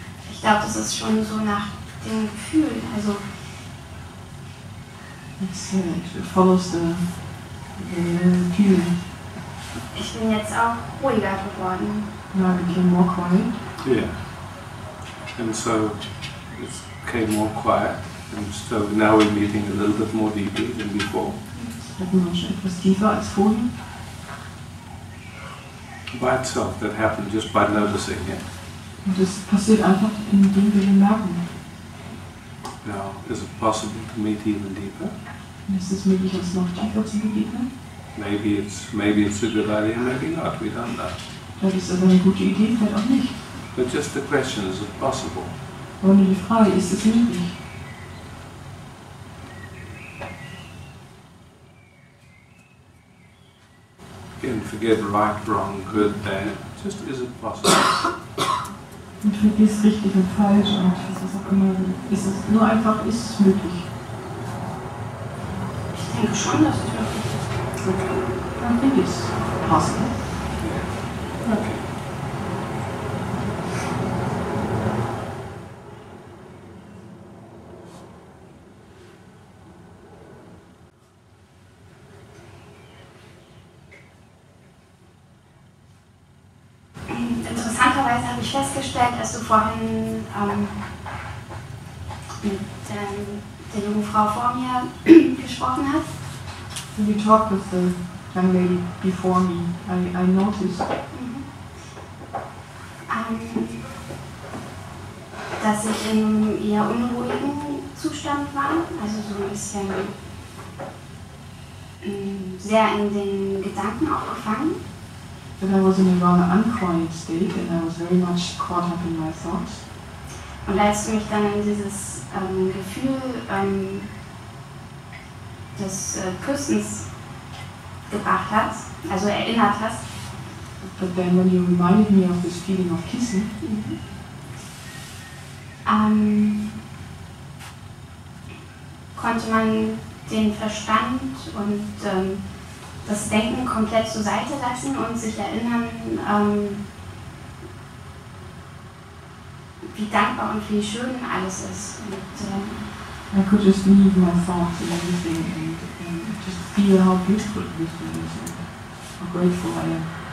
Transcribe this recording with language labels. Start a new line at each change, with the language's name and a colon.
German: Ich glaube, das ist schon so nach den Gefühlen. Also
English: It follows the feeling.
German: ich bin jetzt auch ruhiger geworden.
English: Now I became more quiet. Yeah. And so it became more quiet, and so now we're meeting a little bit more deeply than before.
German: Treffen wir uns schon etwas tiefer als vorher.
English: By itself, that happened just by noticing it.
German: Und das passiert einfach, indem wir merken.
English: Now, is it possible to meet even deeper?
German: Ist es möglich, uns noch tiefer zu begegnen?
English: Maybe it's a good idea, maybe not. We don't know.
German: Vielleicht ist das eine gute Idee, vielleicht auch nicht.
English: But just the question: is it possible?
German: Aber nur die Frage, ist es möglich?
English: Again, forget right, wrong, good, bad. Just is it possible?
German: Und vergiss richtig und falsch und was auch immer. Ist es nur einfach, ist es möglich? Ich denke schon, dass es möglich ist.
English: Okay. I think it's possible. Yeah. Okay.
German: Interessanterweise habe ich festgestellt, als du vorhin mit der jungen Frau vor mir gesprochen hast,
English: When you talked with the young lady before me, I noticed
German: dass ich in einem eher unruhigen Zustand war, also so ein bisschen sehr in den Gedanken auch gefangen.
English: that I was in a rather unquiet state and I was very much caught up in my thoughts.
German: Und als du mich dann in dieses Gefühl des Küssens gebracht hast, also erinnert hast,
English: But then when you reminded me of this feeling of kissing,
German: konnte man den Verstand und das Denken komplett zur Seite lassen und sich erinnern, wie dankbar und wie schön alles ist. Und,
English: I could just leave my thoughts and everything and just feel how beautiful everything is and how grateful I am.